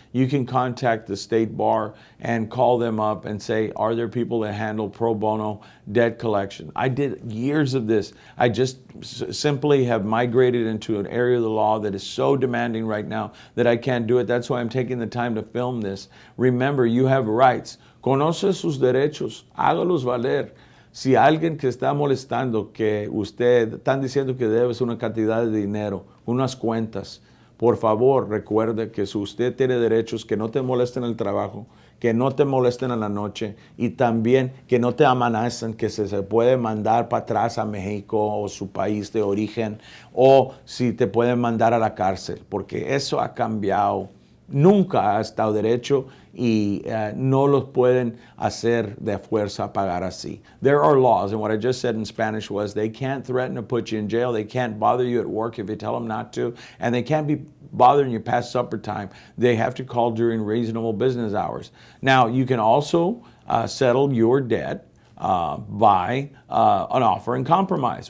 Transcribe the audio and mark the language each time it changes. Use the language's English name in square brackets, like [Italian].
[English] You can contact the State Bar and call them up and say, are there people that handle pro bono debt collection? I did years of this. I just simply have migrated into an area of the law that is so demanding right now that I can't do it. That's why I'm taking the time to film this. Remember, you have rights. [Spanish] Conoce sus derechos. Hágalos valer. Si alguien que está molestando que usted, están diciendo que debes una cantidad de dinero, unas cuentas, por favor recuerde que si usted tiene derechos, que no te molesten en el trabajo, que no te molesten en la noche y también que no te amenacen que se puede mandar para atrás a México o su país de origen o si te pueden mandar a la cárcel, porque eso ha cambiado. Nunca ha estado derecho y no los pueden hacer de fuerza pagar así. [English] There are laws, and what I just said in Spanish was they can't threaten to put you in jail, they can't bother you at work if you tell them not to, and they can't be bothering you past supper time. They have to call during reasonable business hours. Now, you can also settle your debt by an offer in compromise.